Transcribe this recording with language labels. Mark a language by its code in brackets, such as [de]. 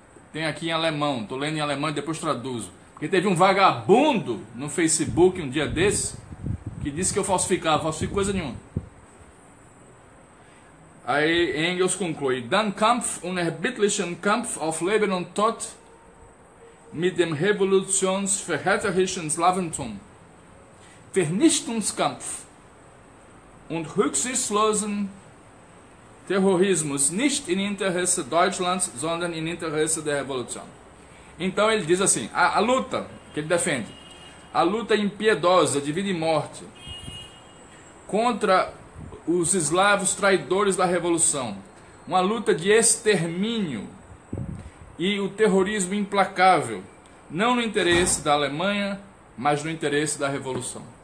[pt] Tem aqui em alemão, estou lendo em alemão e depois traduzo. Porque teve um vagabundo no Facebook um dia desse que disse que eu falsifico coisa nenhuma. Aí Engels conclui: [de] Dann Kampf, unerbittlichen Kampf auf Leben und Tod mit dem revolutionsverräterischen Slawentum, Vernichtungskampf und rücksichtslosen Terrorismus nicht im Interesse Deutschlands, sondern im Interesse der Revolution. [pt] Então ele diz assim, a luta que ele defende, a luta impiedosa de vida e morte contra os eslavos traidores da Revolução, uma luta de extermínio e o terrorismo implacável, não no interesse da Alemanha, mas no interesse da Revolução.